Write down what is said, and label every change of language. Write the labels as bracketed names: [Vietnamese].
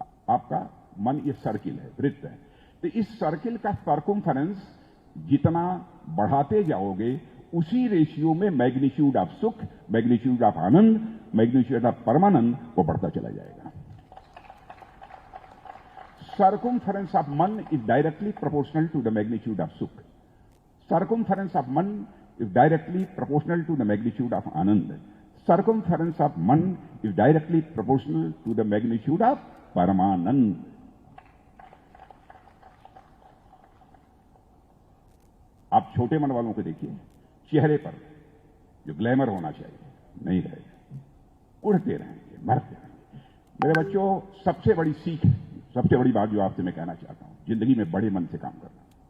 [Hindi] आपका मन ये सर्किल है, वृत्त है। तो इस सर्किल का सर्कमफेरेंस जितना बढ़ाते जाओगे, उसी रेशियो में मैग्नीट्यूड ऑफ सुख, magnitude of Anand, magnitude of परमानंद वो बढ़ता चला जाएगा। [English] Circumference of मन is directly proportional to the magnitude of सुख। Circumference of मन is directly proportional to the magnitude of आनंद। Circumference of मन is directly proportional to the magnitude of परमानंद। [Hindi] आप छोटे मन वालों को देखिए, चेहरे पर जो ग्लैमर होना चाहिए नहीं रहेगा, उड़ते रहेंगे, मरते रहेंगे। मेरे बच्चों, सबसे बड़ी सीख, सबसे बड़ी बात जो आपसे मैं कहना चाहता हूं, जिंदगी में बड़े मन से काम करना।